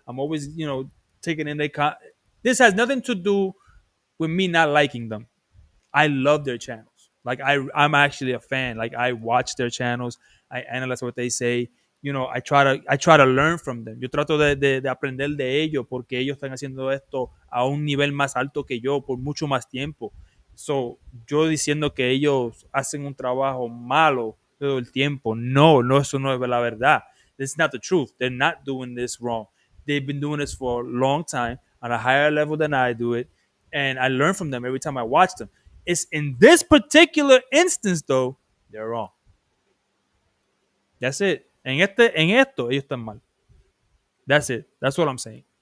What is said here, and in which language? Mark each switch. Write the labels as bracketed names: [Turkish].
[English] I'm always, taking in their. This has nothing to do with me not liking them. I love their channels. Like I'm actually a fan. Like I watch their channels. I analyze what they say. I try to learn from them. [Spanish] Yo trato de aprender de ellos porque ellos están haciendo esto a un nivel más alto que yo por mucho más tiempo. So, yo diciendo que ellos hacen un trabajo malo todo el tiempo. No, eso no es la verdad. [English] This is not the truth. They're not doing this wrong. They've been doing this for a long time on a higher level than I do it. And I learn from them every time I watch them. It's in this particular instance, though, they're wrong. That's it. [Spanish] En esto, ellos están mal. [English] That's it. That's what I'm saying.